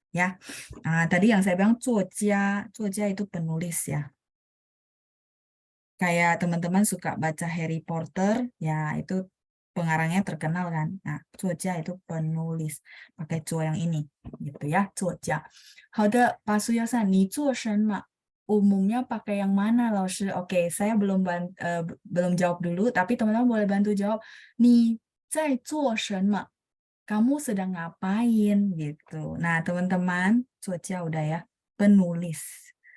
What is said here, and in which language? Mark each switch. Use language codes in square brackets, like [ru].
[id] Ya, tadi yang saya bilang 作家itu penulis ya. Kayak teman-teman suka baca Harry Potter, ya itu pengarangnya terkenal kan. Nah, 作家 itu penulis, pakai 作 yang ini, gitu ya, 作家. [zh] 好的, Pak Suyosan, 你做什么? [id] Umumnya pakai yang mana, 老师? Oke, saya belum jawab dulu, tapi teman-teman boleh bantu jawab. [zh] 你在做什么? [id] Kamu sedang ngapain? Gitu. Nah, teman-teman, 作家 udah ya, penulis.